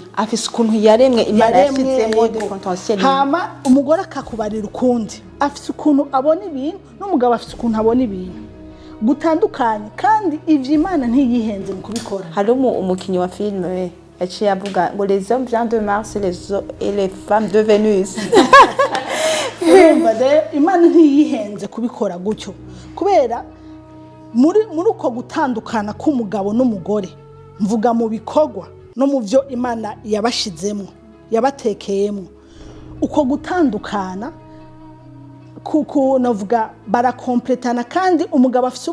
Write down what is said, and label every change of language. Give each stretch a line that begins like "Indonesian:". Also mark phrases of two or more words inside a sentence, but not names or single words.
Rundi: afise ukuntu yaremwe Imana yashizemo
French: de potentiel
Rundi: hama umugore akakubarira ukundi afise ukuntu abona ibintu n'umugabo afise ukuntu abona ibintu gutandukanye kandi ivyo Imana ntiyihenze mu kubikora hari umukinyi wa film yaciye avuga ngo
French: les hommes viennent de Mars et les femmes de Vénus
Rundi: Imana ntiyihenze kubikora gutyo kubera muri uko gutandukana k'umugabo n'umugore mvuga mu bikorwa no mu byo Imana yabashizemo yabatekeyemo uko gutandukana kuko navuga barakompletana kandi umugabo afite